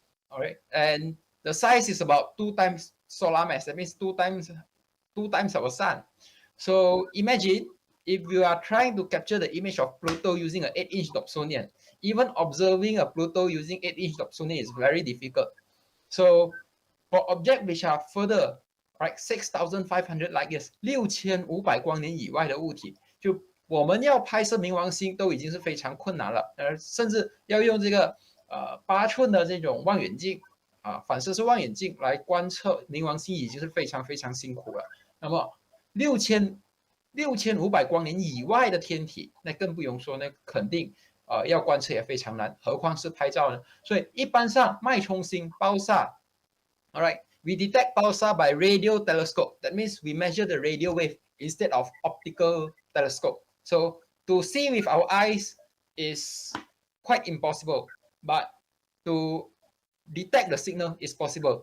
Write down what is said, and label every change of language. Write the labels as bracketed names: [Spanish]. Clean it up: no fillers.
[English] All right, and the size is about 2 times solar mass. That means 2 times our sun. So imagine if you are trying to capture the image of Pluto using an 8-inch Dobsonian. Even observing a Pluto using 8-inch Dobsonian is very difficult. So for objects which are further, right, 6,500 light years, [Chinese] 6,500光年以外的物体，就我们要拍摄冥王星都已经是非常困难了，甚至要用这个8寸的这种望远镜反射式望远镜来观测冥王星已经是非常非常辛苦了。那么6500光年以外的天体，那更不用说，那肯定要观测也非常难，何况是拍照呢？所以一般上脉冲星 [English] pulsar, all right, we detect pulsar by radio telescope. That means we measure the radio wave instead of optical telescope. So to see with our eyes is quite impossible, but to detect the signal is possible.